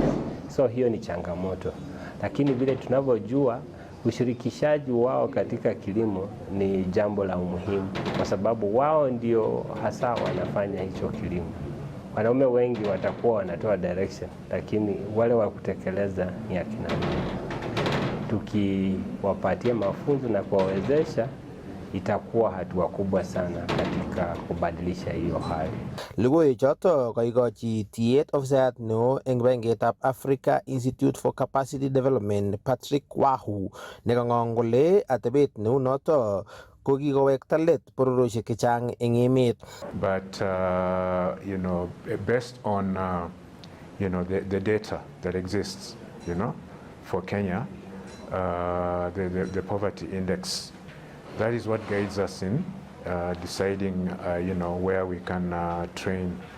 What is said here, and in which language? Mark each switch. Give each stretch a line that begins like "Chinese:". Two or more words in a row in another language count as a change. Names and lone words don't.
Swahili: So hiyo ni changamoto, lakini vile tunavyojua ushirikishaji wao katika kilimo ni jambo la umuhimu, kwa sababu wao ndio hasa wanafanya hicho kilimo. Wanaume wengi watakuwa wanatoa direction, lakini wale wa kutekeleza ni akina mama. Tukiwapatia mafunzo na kuwawezesha, itakuwa hatua kubwa sana katika kubadilisha hiyo hali.
Kalenjin: Lugoi choto kaikochi tiet ofisayat neo eng kibagengeitab Africa Institute for Capacity Development Patrick Wahu nekang'ong kole atebet neu noto ko kikowekta let bororiosiek chechang eng emet.
English: But based on the data that exists, for Kenya, the poverty index, that is what guides us in deciding, where we can train.